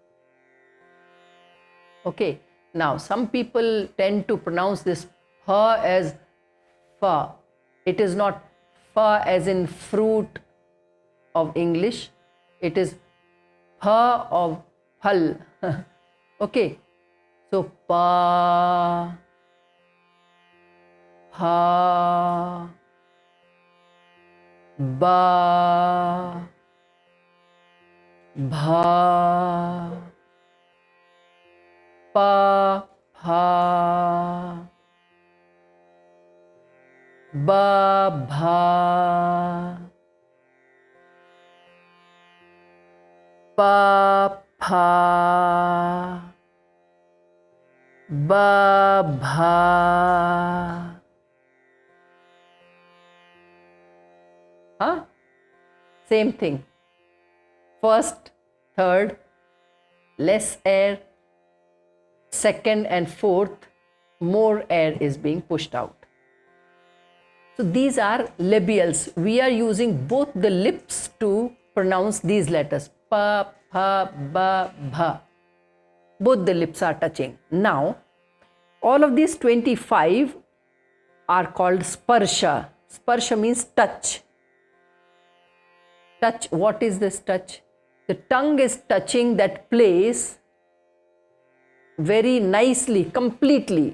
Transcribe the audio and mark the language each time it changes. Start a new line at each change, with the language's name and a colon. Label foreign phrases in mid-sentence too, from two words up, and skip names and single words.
English: Okay, now some people tend to pronounce this pa as fa. It is not fa as in fruit of English. It is pa of phal. Okay, so pa, ha, ba, bha, pa, pha, ba, bha, pa, pha, ba, bha. Huh? Same thing. First, third, less air. Second and fourth, more air is being pushed out. So these are labials. We are using both the lips to pronounce these letters. Pa, pha, ba, bha. Both the lips are touching. Now, all of these 25 are called sparsha. Sparsha means touch. Touch, what is this touch? The tongue is touching that place very nicely, completely.